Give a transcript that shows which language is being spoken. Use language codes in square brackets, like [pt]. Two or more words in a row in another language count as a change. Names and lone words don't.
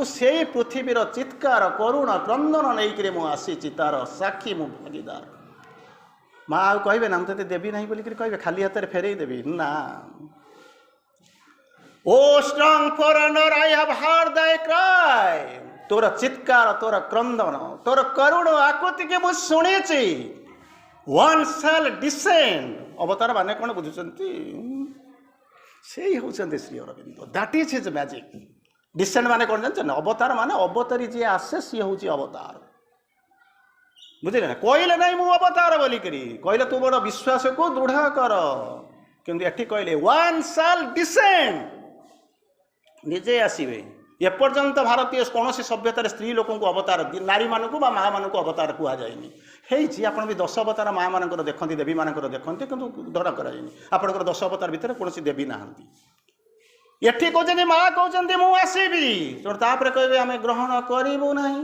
[or] ସେଇ ପୃଥିବୀର ଚିତ୍କାର କରୁଣ କ୍ରନ୍ଦନ ନେଇକିରି ମୁଁ ଆସିଛି, ତାର ସାକ୍ଷୀ ମୁଁ ଭାଗିଦାର। ମା ଆଉ କହିବେ ନା ମୁଁ ତତେ ଦେବି ନାହିଁ ବୋଲିକିରି କହିବେ, ଖାଲି ହାତରେ ଫେରେଇ ଦେବି ନା। [en] O strong forerunner I have heard thy cry. [or] ତୋର ଚିତ୍କାର, ତୋର କ୍ରନ୍ଦନ, ତୋର କରୁଣ ଆକୁତିକି ମୁଁ ଶୁଣିଛି। [en] One shall descend। [or] ଅବତାର ମାନେ କ'ଣ ବୁଝୁଛନ୍ତି? ସେଇ ହେଉଛନ୍ତି [en] ଶ୍ରୀ ଅରବିନ୍ଦ। that is his magic. [or] ଡିସେଣ୍ଡ ମାନେ କ'ଣ ଜାଣିଛନ୍ତି? ଅବତାର ମାନେ ଅବତାରୀ ଯିଏ ଆସେ ସିଏ ହେଉଛି ଅବତାର। ବୁଝିଲେ ନା? କହିଲେ ନାହିଁ ମୁଁ ଅବତାର ବୋଲିକିରି, କହିଲେ ତୁ ବଡ଼ ବିଶ୍ୱାସକୁ ଦୃଢ଼ କର। କିନ୍ତୁ ଏଠି କହିଲେ [en] one shall descend, [or] ନିଜେ ଆସିବେ। ଏପର୍ଯ୍ୟନ୍ତ ଭାରତୀୟ କୌଣସି ସଭ୍ୟତାରେ ସ୍ତ୍ରୀ ଲୋକଙ୍କୁ ଅବତାର, ନାରୀମାନଙ୍କୁ ବା ମା ମାନଙ୍କୁ ଅବତାର କୁହାଯାଇନି। ହେଇଛି, ଆପଣ ବି 10 ଅବତାର ମା ମାନଙ୍କର ଦେଖନ୍ତି, ଦେବୀ ମାନଙ୍କର ଦେଖନ୍ତି, କିନ୍ତୁ ଧରା କରାଯାଇନି। ଆପଣଙ୍କର 10 ଅବତାର ଭିତରେ କୌଣସି ଦେବୀ ନାହାନ୍ତି। ଏଠି କହୁଛନ୍ତି, ମା କହୁଛନ୍ତି ମୁଁ ଆସିବି, ତାପରେ କହିବେ ଆମେ ଗ୍ରହଣ କରିବୁ ନାହିଁ।